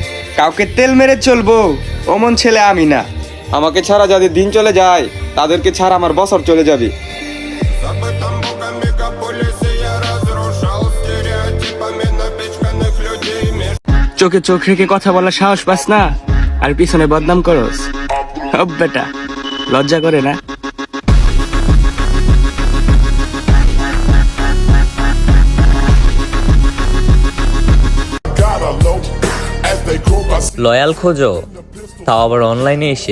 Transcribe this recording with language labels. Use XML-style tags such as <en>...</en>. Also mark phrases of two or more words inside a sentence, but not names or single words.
<bn>কাউকে তেল মেরে চলবো অমন ছেলে আমি না। আমাকে ছাড়া যাদের দিন চলে যায় তাদেরকে ছাড়া আমার বছর চলে যাবে।</bn> <ru>Забытом богом мегаполисе я разрушал стереотипами напичканных людей.</ru> <bn>চোখে চোখ রেখে কথা বলার সাহস পাস না, আর পিছনে বদনাম করস। হব বেটা, লজ্জা করে না? লয়াল খোঁজো, তাও আবার অনলাইনে এসে।</bn>